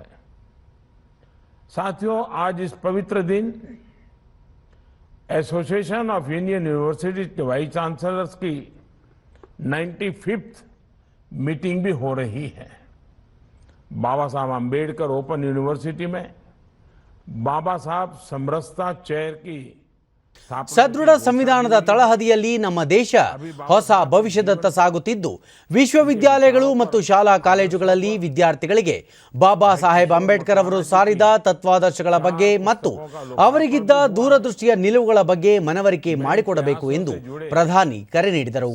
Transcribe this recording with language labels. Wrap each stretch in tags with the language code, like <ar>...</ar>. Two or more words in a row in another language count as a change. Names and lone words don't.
<hi>साथियों, आज इस पवित्र दिन एसोसिएशन ऑफ इंडियन यूनिवर्सिटीज के</hi> <en>vice chancellors</en> <hi>की 95th मीटिंग भी हो रही है. बाबा साहब अंबेडकर ओपन यूनिवर्सिटी में बाबा साहब समरसता चेयर की</hi> <kn>ಸದೃಢ ಸಂವಿಧಾನದ ತಳಹದಿಯಲ್ಲಿ ನಮ್ಮ ದೇಶ ಹೊಸ ಭವಿಷ್ಯದತ್ತ ಸಾಗುತ್ತಿದ್ದು, ವಿಶ್ವವಿದ್ಯಾಲಯಗಳು ಮತ್ತು ಶಾಲಾ ಕಾಲೇಜುಗಳಲ್ಲಿ ವಿದ್ಯಾರ್ಥಿಗಳಿಗೆ ಬಾಬಾ ಸಾಹೇಬ್ ಅಂಬೇಡ್ಕರ್ ಅವರು ಸಾರಿದ ತತ್ವಾದರ್ಶಗಳ ಬಗ್ಗೆ ಮತ್ತು ಅವರಿಗಿದ್ದ ದೂರದೃಷ್ಟಿಯ ನಿಲುವುಗಳ ಬಗ್ಗೆ ಮನವರಿಕೆ ಮಾಡಿಕೊಡಬೇಕು ಎಂದು ಪ್ರಧಾನಿ ಕರೆ ನೀಡಿದರು.</kn>